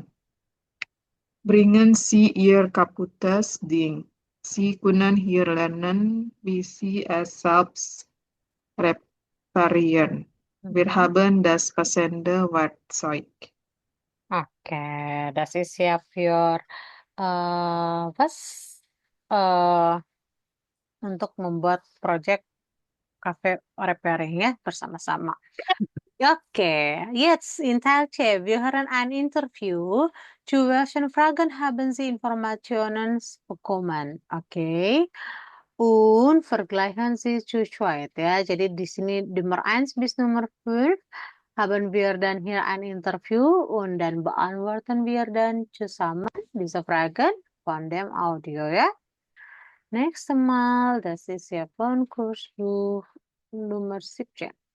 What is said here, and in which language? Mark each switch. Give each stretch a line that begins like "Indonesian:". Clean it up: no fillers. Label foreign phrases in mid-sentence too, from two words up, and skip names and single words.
German: Bringen Sie Ihr kaputtes Ding. Sie können hier lernen, wie Sie es selbst reparieren. Wir haben das passende Werkzeug. Oke, das ist ja für was?
Indonesian: Eh, untuk membuat
English: project cafe repairing
Indonesian: ya bersama-sama.
German: Oke, jetzt in Teil C, wir hören ein Interview. Zu welchen Fragen haben Sie Informationen bekommen? Oke. Und vergleichen Sie zu zweit ya.
Indonesian: Jadi di sini
German: Nummer 1 bis Nummer 5 haben wir dann hier ein Interview und dann beantworten wir dann zusammen diese Fragen von dem Audio ya. Nächstes Mal, das ist ja von Kursbuch Nummer 17.